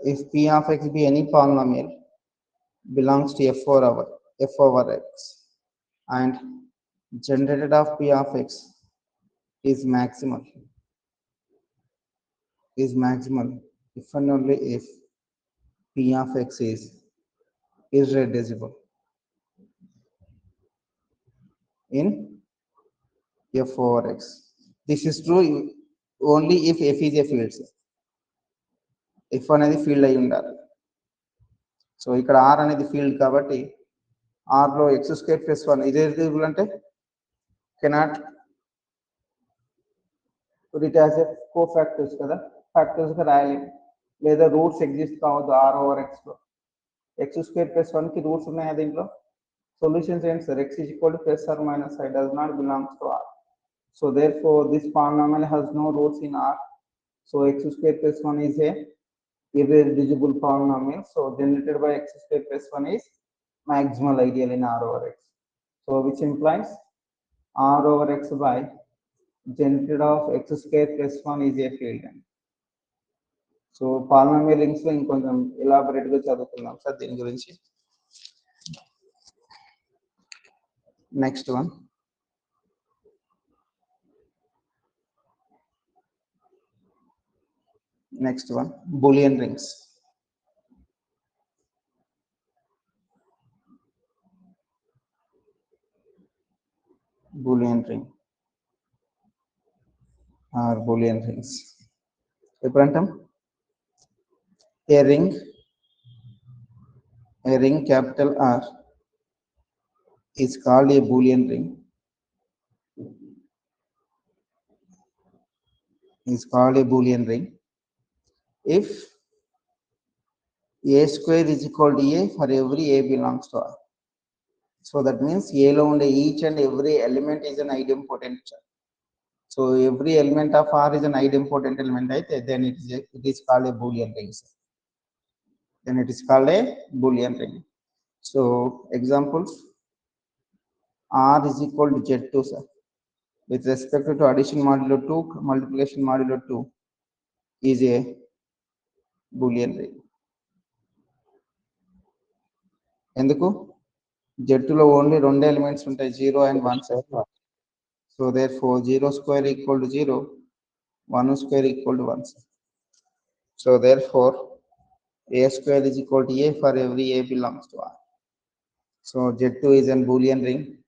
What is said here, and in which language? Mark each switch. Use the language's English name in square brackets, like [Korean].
[English] If p of x be any polynomial belongs to f over x, and generated of p of x is maximal if and only if p of x is irreducible in f over x. This is true only if f is a field. [Telugu] F అనేది field అయి ఉండాలి. So ఇక్కడ r అనేది field కాబట్టి r లో x square plus 1 irreducible అంటే cannot [English] put it as a cofactors [Telugu] కదా, factors గా రాయలేము, లేదా రూట్స్ ఎగ్జిస్ట్ కావద్దు r ఓవర్ x లో. x స్క్వేర్ ప్లస్ 1 కి రూట్స్ ఉన్నాయా దీంట్లో? సొల్యూషన్స్ ఏంటి sir? [English] x is equal to plus or minus I does not belongs to r. So therefore this polynomial has no roots in r. So x square plus 1 is a irreducible polynomial. So generated by x square plus 1 is maximal ideal in r over x. So which implies r over x by generated of x square plus 1 is a field. [Telugu] So polynomial rings లో ఇంకొంచెం elaborate గా చదువుకుందాం sir దీని గురించి. [English] Next one Boolean rings. [Telugu] Boolean ring are Boolean rings ఎప్పుడంటాం? [English] A ring capital R is called a Boolean ring. Is called a Boolean ring if a square is equal to a for every a belongs to R. So that means a [Telugu] lo unde [English] each and every element is an idempotent. So every element of R is an idempotent element, right? Then it is called a Boolean ring. Then it is called a Boolean ring. So examples: R is equal to Z2, sir. With respect to addition modulo 2, multiplication modulo 2 is a Boolean ring. [Telugu] ఎందుకు? Z2 లో only రెండు elements ఉంటాయి, 0 and 1. [English] So therefore 0 square equal to 0, 1 square equal to 1. So therefore a square is equal to a for every a belongs to R. So Z2 is a Boolean ring.